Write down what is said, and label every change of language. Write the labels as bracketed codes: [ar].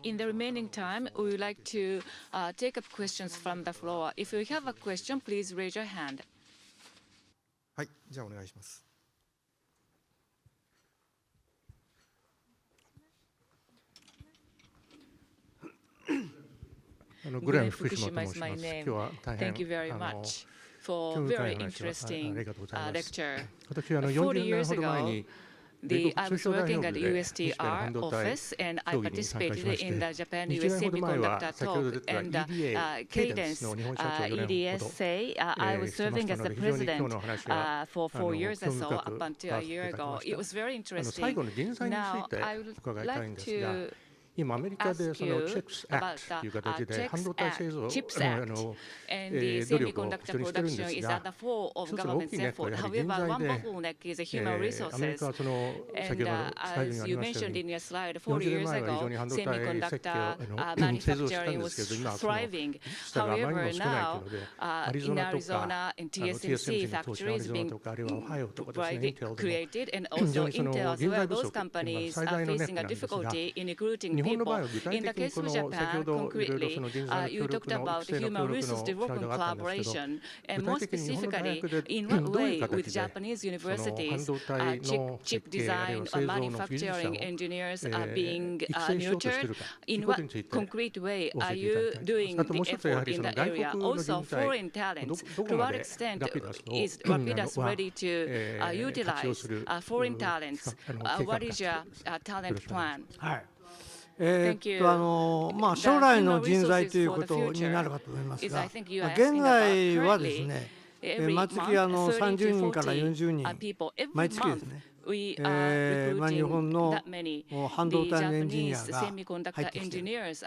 [en] In the remaining time, we would like to take up questions from the floor. If you have a question, please raise your hand. [ja] はい、じゃあお願いします。グレン福島と申します。今日は大変 [en] Thank you very much for very interesting lecture. [ja] 私は40年ほど前に [en] I was working at the USTR office, and I participated in the Japan-US Semiconductor talk and Cadence EDSA. I was serving as the president for 4 years or so, up until a year ago. It was very interesting. Now, I would like to [ja] 今アメリカでそのCHIPS Act という形で半導体製造努力をしてるんですが、一つの大きなこれ人材で、アメリカはその先ほどスライドにありましたように40年前は非常に半導体設計製造したんですけど、今はそのスタがあまりにも少ないというので、アリゾナとかTSMC の投資のアリゾナとかあるいはオハイオとかですね、インテルでも非常にその人材不足というのが最大のネックなんですが。 [en] people. In the case of Japan, concretely, you talked about human resource development collaboration, and more specifically, in what way with Japanese universities, chip design or manufacturing engineers are being nurtured? In what concrete way are you doing the effort in the area? Also, foreign talents, to what extent is Rapidus ready to utilize foreign talents? What is your talent plan? [ja] 将来の人材ということになるかと思いますが、現在はですね、毎月30人から40人、毎月ですね。日本の半導体のエンジニアが入ってきている。